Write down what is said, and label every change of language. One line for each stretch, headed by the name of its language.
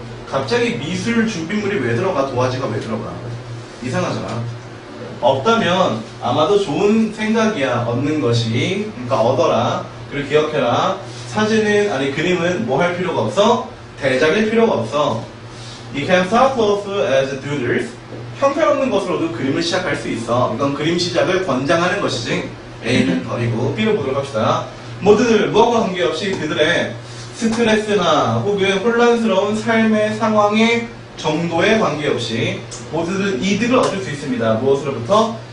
Korean: 갑자기 미술 준비물이 왜 들어가? 도화지가 왜 들어가? 이상하잖아. 없다면 아마도 좋은 생각이야. 얻는 것이. 그러니까 얻어라. 그리고 기억해라. 그림은 뭐 할 필요가 없어? 대작일 필요가 없어.
English: You can start off as doodles.
Korean: 형편없는 것으로도 그림을 시작할 수 있어. 이건 그림 시작을 권장하는 것이지. A는 버리고 B로 보도록 합시다. 모두들 무엇과 관계없이 그들의 스트레스나 혹은 혼란스러운 삶의 상황의 정도에 관계없이 모두들 이득을 얻을 수 있습니다. 무엇으로부터?